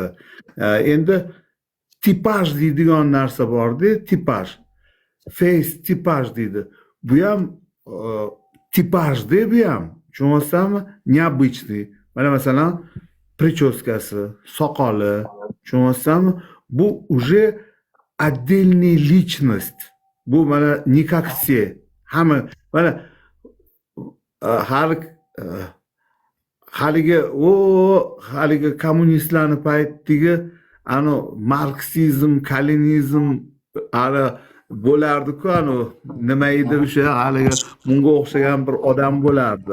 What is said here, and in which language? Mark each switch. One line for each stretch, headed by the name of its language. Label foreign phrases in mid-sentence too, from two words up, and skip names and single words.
Uzbek: Endi tipaj deydigan narsa bor-da, tipaj. Face tipaj deydi. Bu ham tipajda bu ham. Tushunyapsanmi? Необычный. Mana masalan, прическасы, soqoli, tushunyapsanmi?
Russian: Bu уже отдельная личность.
Uzbek: Bu mana
Russian: не как все.
Uzbek: Hamma mana haligi kommunistlarning paytidagi ano marksizm, kalinizm ana bo'lardi-ku, ano nima edi o'sha haligi bunga o'xshagan bir odam bo'lardi.